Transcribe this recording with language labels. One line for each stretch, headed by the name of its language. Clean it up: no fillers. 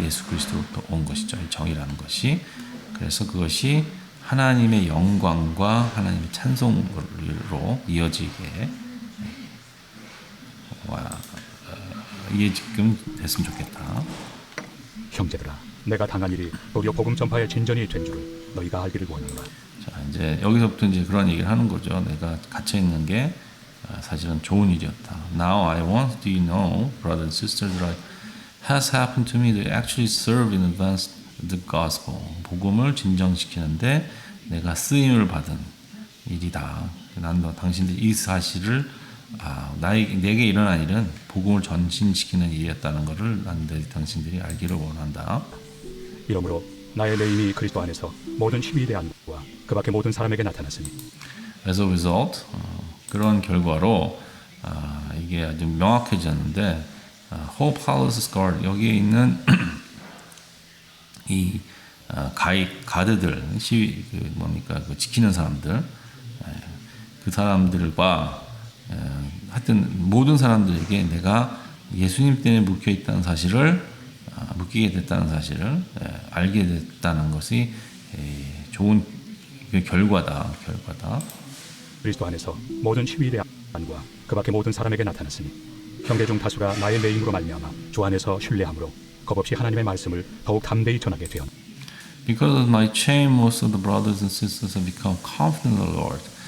Korean: 예수 그리스도로부터 온 것이죠. 이 정의라는 것이. 그래서 그것이 하나님의 영광과 하나님의 찬송으로 이어지게 이게 지금 됐으면 좋겠다. 형제들아, 내가 당한 일이 도리어 복음 전파의 진전이 된 줄을 너희가 알기를 원하노라. 자, 이제 여기서부터 이제 그런 얘기를 하는 거죠. 내가 갇혀 있는 게 사실은 좋은 일이었다.
English: Now I want you to know, brothers and sisters, that has happened to me to actually serve in advance the gospel.
Korean: 복음을 진정시키는데 내가 쓰임을 받은 일이다. 난 당신들 이 사실을 내게 일어난 일은 복음을 전진시키는 일이었다는 것을 당신들이 알기를 원한다. 이러므로 나의 매임이 그리스도 안에서 모든 시위대 안과 그 밖의 모든 사람에게 나타났으니
English: As a result,
Korean: 그런 결과로 이게 아주 명확해졌는데
English: Whole palace is guard,
Korean: 여기에 있는 이 가드들, 시위 그 지키는 사람들, 그 사람들과 하여튼 모든 사람들에게 내가 예수님 때문에 묶여 있다는 사실을 묶이게 됐다는 사실을 알게 됐다는 것이 좋은 결과다. 그리스도 안에서 모든 시위대 안과 그 밖의 모든 사람에게 나타났으니 형제 중 다수가 나의 매임으로 말미암아 주 안에서 신뢰함으로 겁없이 하나님의 말씀을 더욱 담대히 전하게 되었다.
English: Because of my chain, most of the brothers and sisters have become confident in the Lord.